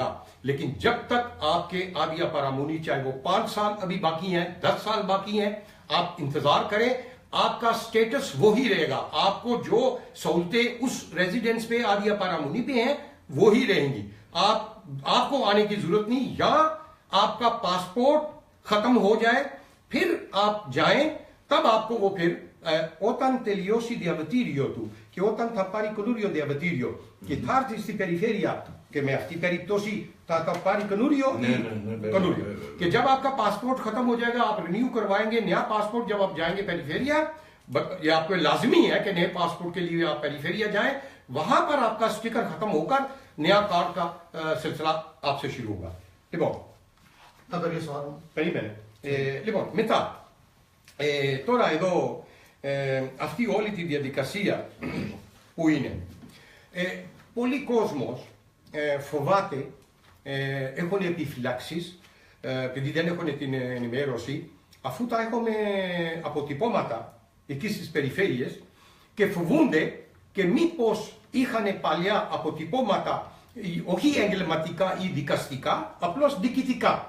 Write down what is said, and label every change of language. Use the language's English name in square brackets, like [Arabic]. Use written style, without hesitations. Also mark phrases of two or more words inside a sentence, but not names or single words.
[Urdu] لیکن جب تک آپ کے [Greek] άδεια παραμονή, [Urdu] چاہے وہ 5 سال ابھی باقی ہیں، 10 سال باقی ہیں، آپ انتظار کریں، آپ کا سٹیٹس وہی رہے گا. آپ کو جو سہولتیں اس ریزیڈنس پہ [Greek] άδεια παραμονή [Urdu] پہ ہیں وہ ہی رہیں گی. آپ کو آنے کی ضرورت نہیں، یا آپ کا پاسپورٹ ختم ہو جائے پھر آپ جائیں، تب آپ کو وہ پھر [Greek] όταν τελειώσει διαβατήριο του και όταν θα πάρει καινούριο διαβατήριο και θα έρθει στην περιφέρεια και με αυτή την περίπτωση θα πάρει कन्नूरियो [Urdu] کہ جب آپ کا پاسپورٹ ختم ہو جائے گا آپ رینیو کروائیں گے نیا پاسپورٹ، جب آپ جائیں گے پیریفیریا، یہ آپ کو لازمی ہے کہ نئے پاسپورٹ کے لیے آپ پیریفیریا جائیں، وہاں پر آپ کا سٹیکر ختم ہو کر نیا کارڈ کا سلسلہ آپ سے شروع ہوگا. [Greek] Λοιπόν, μετά, τώρα εδώ αυτή όλη τη διαδικασία που είναι, πολλοί κόσμος φοβάται, έχουν επιφυλάξεις, επειδή δεν έχουν την ενημέρωση, αφού τα έχουμε αποτυπώματα εκεί στις περιφέρειες και φοβούνται και μήπως είχαν παλιά αποτυπώματα, όχι εγκληματικά ή δικαστικά, απλώς διοικητικά.